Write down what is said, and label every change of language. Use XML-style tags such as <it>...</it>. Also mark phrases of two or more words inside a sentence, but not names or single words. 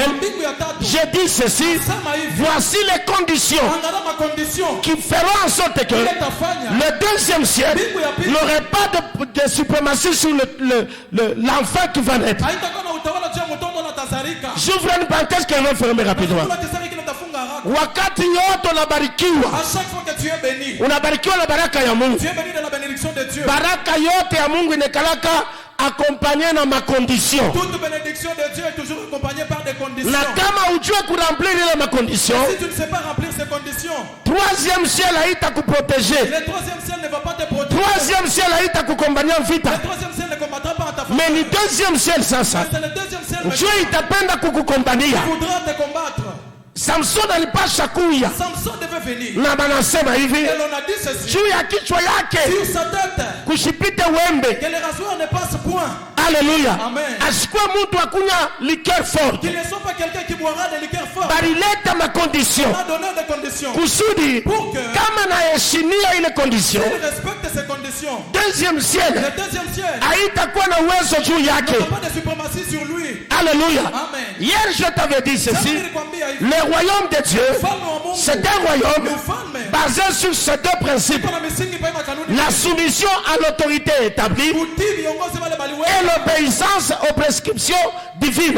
<fr>J'ai dit ceci: voici les conditions qui feront en sorte que le deuxième ciel n'aurait pas de suprématie sur l'enfant qui va naître. J'ouvre une parenthèse qui va fermer rapidement.</fr> <sw>Wakati yote unabarikiwa, unabarikiwa na baraka ya Mungu. Baraka yote ya Mungu inakalaka accompagné na macondition.</sw> <fr>Toute bénédiction de Dieu est toujours accompagnée par des conditions.</fr> <sw>Na kama ujue kuremplir ile macondition,</sw> <fr>si tu ne sais pas remplir ces conditions, troisième ciel</fr> <sw>haita kuprotéger.</sw> <fr>Le troisième ciel ne va pas te protéger. Troisième ciel</fr> <sw>haita kukombania vita.</sw> <fr>Le troisième ciel ne combattra pas en ta faveur. Mais le deuxième ciel sasa, c'est le deuxième ciel.</fr> <sw>Dieu itapenda kukukombania.</sw> <fr>Il voudra te combattre.</fr> <sw>Samson alipasha kuya.</sw> <fr>Samson devait venir.</fr> <sw>Na banasema hivi,</sw> <fr>et l'on a dit ceci,</fr> <sw>juu ya kichwa yake</sw> <fr>sur sa tête</fr> <sw>kushipite wembe.</sw> <fr>Que les rasoirs ne passent point. Alléluia. Amen.</fr> <sw>Asikuwe mtu akunya</sw> <fr>liqueur forte. Qu'il ne soit pas quelqu'un qui boira des liqueurs fortes.</fr> <sw>Barileta ma condition.</sw> <fr>On a donné des conditions.</fr> <sw>Kusudi</sw> <fr>pour que</fr> <sw>kama naheshimia ile condition,</sw> <fr>s'il respecte ces conditions, deuxième ciel, le deuxième ciel</fr> <sw>haitakuwa na uwezo juu yake.</sw> <fr>n'a pas de suprématie sur lui. Alléluia. Amen. Hier je t'avais dit ceci, le royaume de Dieu, c'est un royaume basé sur ces deux principes: la soumission à l'autorité établie et l'obéissance aux prescriptions divines.</fr>